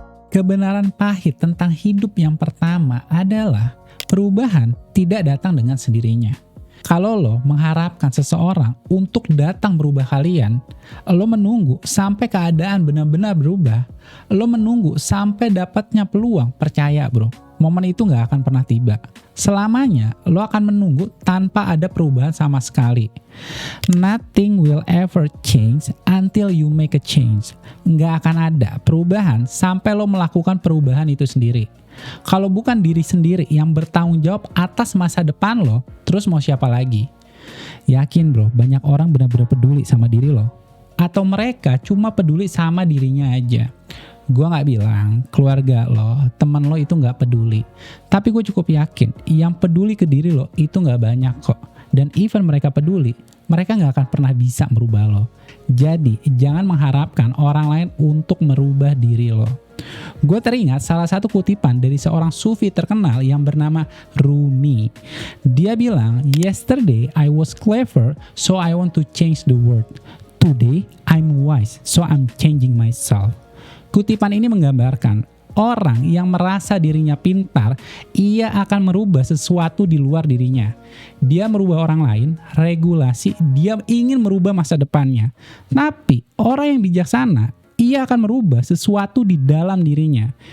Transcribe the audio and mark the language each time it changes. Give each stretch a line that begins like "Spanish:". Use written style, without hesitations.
Indonesian: Kebenaran pahit tentang hidup yang pertama adalah perubahan tidak datang dengan sendirinya. Kalau lo mengharapkan seseorang untuk datang berubah kalian, lo menunggu sampai keadaan benar-benar berubah, lo menunggu sampai dapatnya peluang, percaya bro, momen itu gak akan pernah tiba. Selamanya lo akan menunggu tanpa ada perubahan sama sekali.
English: Nothing will ever change until you make a change.
Indonesian: Gak akan ada perubahan sampai lo melakukan perubahan itu sendiri. Kalau bukan diri sendiri yang bertanggung jawab atas masa depan lo, terus mau siapa lagi? Yakin bro, banyak orang benar-benar peduli sama diri lo. Atau mereka cuma peduli sama dirinya aja. Gue gak bilang keluarga lo, teman lo itu gak peduli. Tapi gue cukup yakin yang peduli ke diri lo itu gak banyak kok. Dan even mereka peduli, mereka gak akan pernah bisa merubah lo. Jadi jangan mengharapkan orang lain untuk merubah diri lo. Gue teringat salah satu kutipan dari seorang sufi terkenal yang bernama Rumi. Dia bilang,
English: "Yesterday I was clever, so I want to change the world. Today I'm wise, so I'm changing myself."
Indonesian: Kutipan ini menggambarkan orang yang merasa dirinya pintar, ia akan merubah sesuatu di luar dirinya. Dia merubah orang lain, regulasi, dia ingin merubah masa depannya. Tapi orang yang bijaksana, ia akan merubah sesuatu di dalam dirinya.